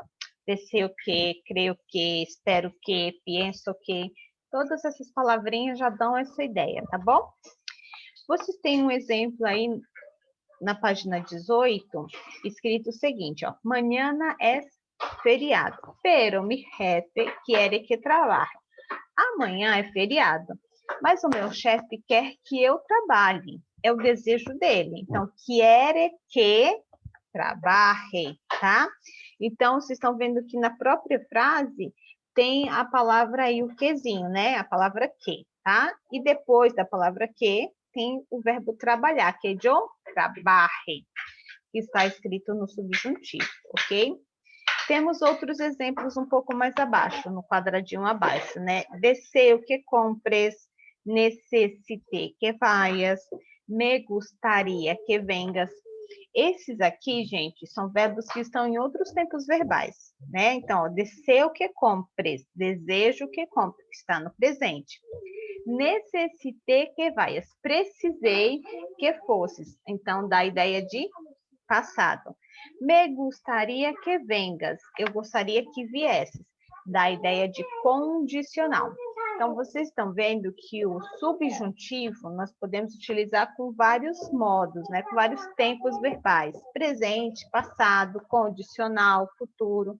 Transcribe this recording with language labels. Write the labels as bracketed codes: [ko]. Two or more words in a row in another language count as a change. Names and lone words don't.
[pt] Descer o que, creio que, espero que, penso que, todas essas palavrinhas já dão essa ideia, tá bom? Vocês têm um exemplo aí na página 18, escrito o seguinte, ó. [es] Mañana é feriado, pero mi jefe quiere que trabaje. [pt] Amanhã é feriado, mas o meu chefe quer que eu trabalhe. É o desejo dele. Então, quiere que trabalhe, tá? Então, vocês estão vendo que na própria frase tem a palavra aí, o quezinho, né? A palavra que, tá? E depois da palavra que, tem o verbo trabalhar, que é eu trabalhe, que está escrito no subjuntivo, ok? Temos outros exemplos um pouco mais abaixo, no quadradinho abaixo, né? [es] Deseo que compres, necessite que vayas, me gustaría que vengas. [pt] Esses aqui, gente, são verbos que estão em outros tempos verbais, né? Então, ó, [es] deseo que compres, [pt] desejo que compres, está no presente. [es] Necessitei que vayas, [pt] precisei que fosses. Então, dá a ideia de passado. [es] Me gustaría que vengas, [pt] eu gostaria que viesses. Dá a ideia de condicional. Então, vocês estão vendo que o subjuntivo nós podemos utilizar com vários modos, né? Com vários tempos verbais. Presente, passado, condicional, futuro.